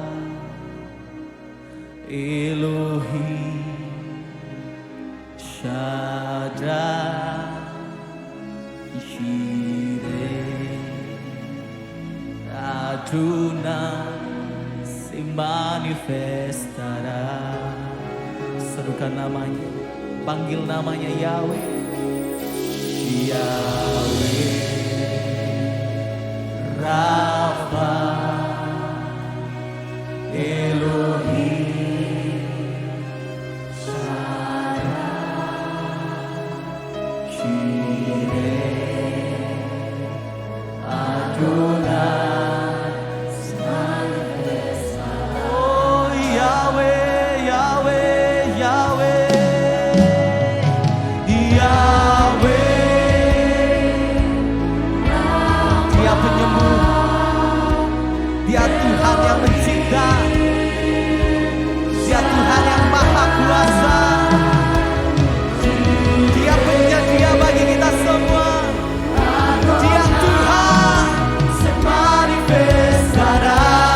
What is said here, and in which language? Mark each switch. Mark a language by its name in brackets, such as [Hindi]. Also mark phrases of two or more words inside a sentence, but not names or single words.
[Spanish] Elohim, Shaddai, Jireh, Adonai se manifestará. [Indonesian] Serukan namanya, panggil namanya Yahweh, Yahweh, Rafa, Elohim, Jireh, Adonai, oh Yahweh, Yahweh, Yahweh, Yahweh. Dia penyembuh, Dia Tuhan yang mencipta, Dia Tuhan yang maha kuasa, Dia penyedia bagi kita semua. Dia Tuhan semanifestará.